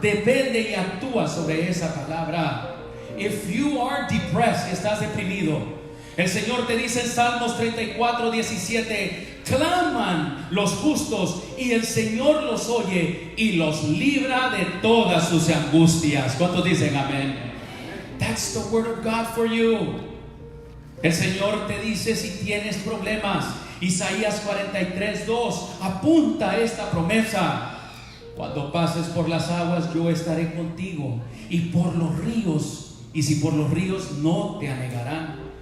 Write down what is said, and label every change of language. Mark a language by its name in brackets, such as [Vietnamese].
[Spanish] Depende y actúa sobre esa palabra. [English] If you are depressed, [Spanish] estás deprimido, el Señor te dice en Salmos 34:17, claman los justos y el Señor los oye y los libra de todas sus angustias. ¿Cuántos dicen amén? [English] That's the word of God for you. [Spanish] El Señor te dice si tienes problemas. Isaías 43:2 apunta esta promesa: cuando pases por las aguas yo estaré contigo, y por los ríos, y si por los ríos no te anegarán.